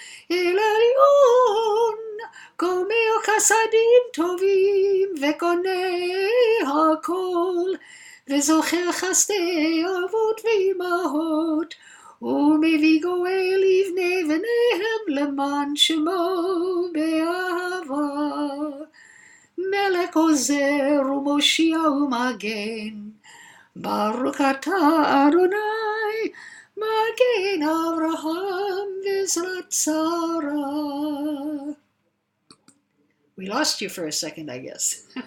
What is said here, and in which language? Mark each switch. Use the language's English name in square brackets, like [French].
[Hebrew] El Elyon, Gomeo Chasadim Tovim, ve'Konei Hakol, ve'Zocher Chasdei Avot ve'Imahot, ומביא גואל לבני בניהם למען שמו באהבה. מלך עוזר ומושיע ומגן, ברוך אתה אדוני, מגן אברהם ועזרת שרה. [English] We lost you for a second, I guess.